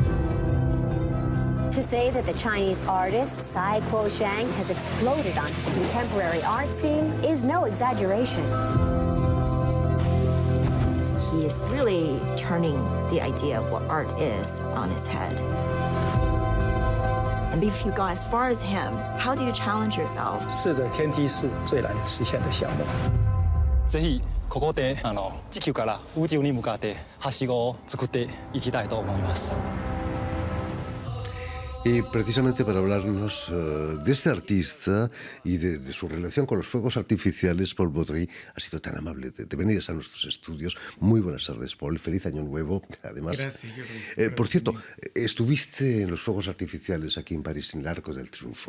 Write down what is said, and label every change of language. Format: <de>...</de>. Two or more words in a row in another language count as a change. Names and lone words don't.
<en>To say that the Chinese artist Tsai Kuo-shang has exploded on the contemporary art scene is no exaggeration. He is really turning the idea of what art is on its head. And if you go as far as him, how do you challenge yourself?</en> <zh>是的，天梯是最难实现的项目。</zh> <ja>ぜひここで地球から宇宙に向かってはしごを作っていきたいと思います。</ja> <es>Y precisamente para hablarnos de este artista y de su relación con los fuegos artificiales, Paul Baudry ha sido tan amable de venir a nuestros estudios. Muy buenas tardes, Paul. Feliz Año Nuevo, además. Gracias, Jordi. Por cierto, ¿estuviste en los fuegos artificiales aquí en París, en el Arco del Triunfo?</es>